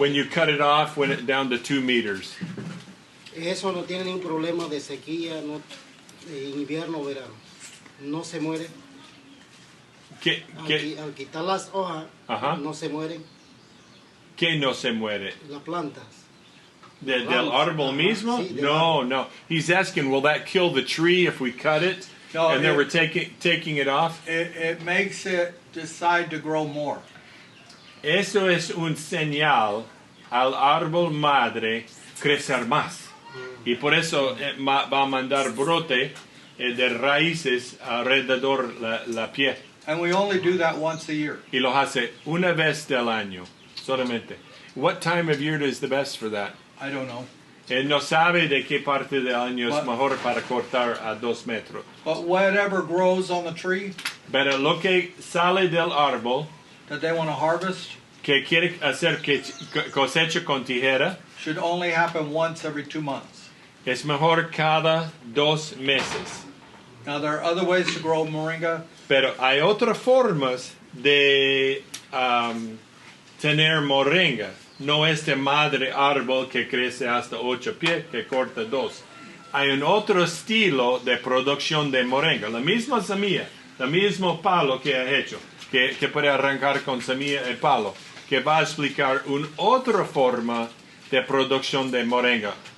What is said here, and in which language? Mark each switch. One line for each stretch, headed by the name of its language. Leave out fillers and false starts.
English: When you cut it off, when it down to 2 meters.
Spanish: eso no tiene ningún problema de sequía, no, en invierno o verano. No se muere. Al quitar las hojas, Ajá. no se mueren ¿Qué no se muere? las plantas. Del árbol mismo? Sí, No.
English: He's asking, will that kill the tree if we cut it?
Spanish: No,
English: And then we're taking it off? It makes it decide to grow more.
Spanish: Eso es un señal al árbol madre crecer más. Y por eso va a mandar brote de raíces alrededor la pie.
English: And we only do that once a year.
Spanish: Y los hace una vez del año, solamente.
English: What time of year is the best for that? I don't know.
Spanish: Él no sabe de qué parte del año es
English: What?
Spanish: mejor para cortar a 2 metros.
English: But whatever grows on the tree
Spanish: Pero lo que sale del árbol,
English: that they want to harvest
Spanish: que quiere hacer que cosecha con tijera,
English: should only happen once every 2 months.
Spanish: es mejor cada 2 meses.
English: Now, there are other ways to grow moringa.
Spanish: Pero hay otras formas de tener moringa. No es de madre árbol que crece hasta 8 pies, que corta 2. Hay un otro estilo de producción de moringa. La misma semilla, el mismo palo que ha hecho, que puede arrancar con semilla y palo, que va a explicar una otra forma de producción de moringa.